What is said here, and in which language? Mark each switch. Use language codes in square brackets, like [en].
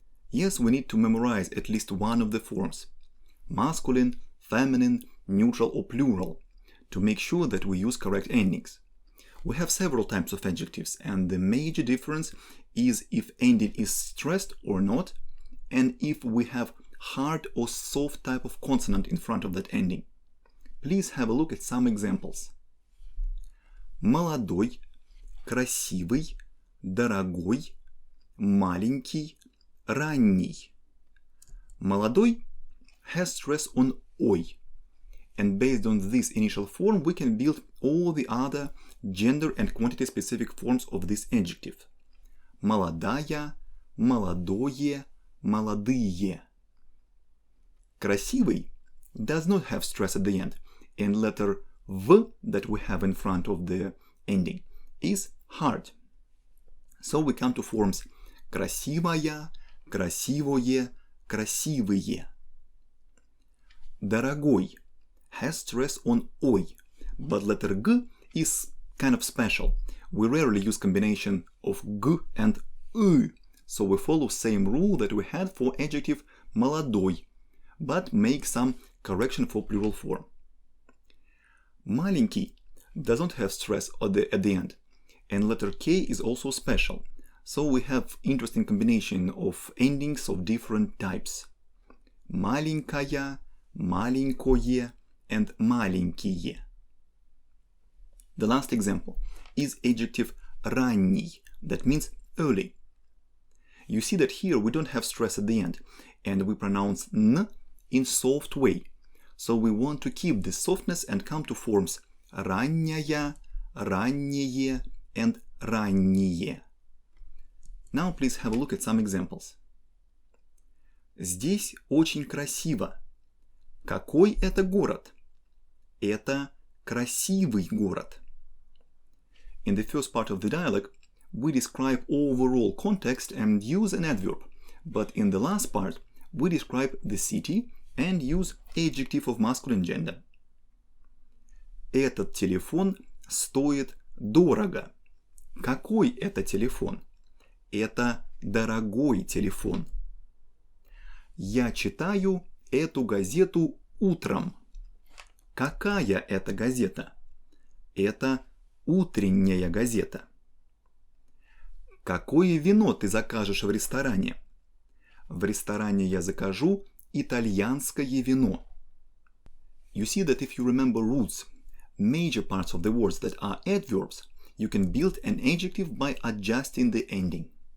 [en] Yes, we need to memorize at least one of the forms, masculine, feminine, neutral or plural, to make sure that we use correct endings. We have several types of adjectives, and the major difference is if ending is stressed or not, and if we have hard or soft type of consonant in front of that ending. Please have a look at some examples. [ru] Молодой, красивый, дорогой, маленький, ранний. [en] Молодой has stress on ой, and based on this initial form we can build all the other gender and quantity specific forms of this adjective. [ru] Молодая, молодое, молодые. [en] Красивый does not have stress at the end, and letter V that we have in front of the ending is hard. So we come to forms [ru] красивая, красивое, красивые. [en] Дорогой has stress on ой, but letter G is kind of special. We rarely use combination of G and U, so we follow same rule that we had for adjective молодой, but make some correction for plural form. Маленький does not have stress at the end, and letter K is also special, so we have interesting combination of endings of different types. [ru] Маленькая, маленькое, and маленькие. [en] The last example is adjective ранний, that means early. You see that here we don't have stress at the end, and we pronounce n in soft way. So we want to keep this softness and come to forms [ru] ранняя, раннее, [en] and [ru] ранние. [en] Now please have a look at some examples. [ru] Здесь очень красиво. Какой это город? Это красивый город. [en] In the first part of the dialogue, we describe overall context and use an adverb, but in the last part, we describe the city and use adjective of masculine gender. [ru] Этот телефон стоит дорого. Какой это телефон? Это дорогой телефон. Я читаю эту газету утром. Какая это газета? Это утренняя газета. Какое вино ты закажешь в ресторане? В ресторане я закажу итальянское вино. [en] You see that if you remember roots, major parts of the words that are adverbs, you can build an adjective by adjusting the ending.